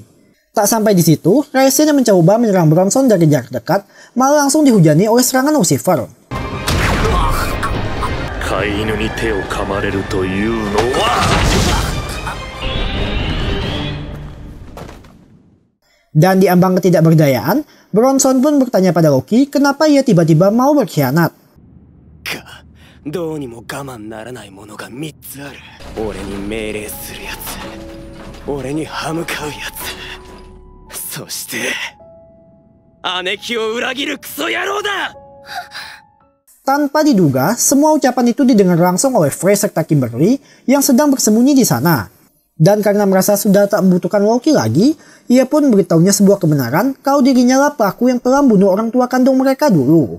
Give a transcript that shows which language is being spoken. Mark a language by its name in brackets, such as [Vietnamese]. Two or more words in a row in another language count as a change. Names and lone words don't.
[Indonesian] Tak sampai di situ, Raisin yang mencoba menyerang Bronson dari jarak dekat malah langsung dihujani oleh serangan Lucifer. Dan di ambang ketidakberdayaan, Bronson pun bertanya pada Loki kenapa ia tiba-tiba mau berkhianat. [Japanese] どうにも我慢ならないものが3つある。俺に命令するやつ、俺に歯向かうやつ、そして姉貴を裏切るクソ野郎だ。 [Indonesian] Tanpa diduga, semua ucapan itu didengar langsung oleh Frey serta Kimberly yang sedang bersembunyi di sana. Dan karena merasa sudah tak membutuhkan Loki lagi, ia pun memberitahunya sebuah kebenaran kalau dirinya lah pelaku yang telah membunuh orang tua kandung mereka dulu.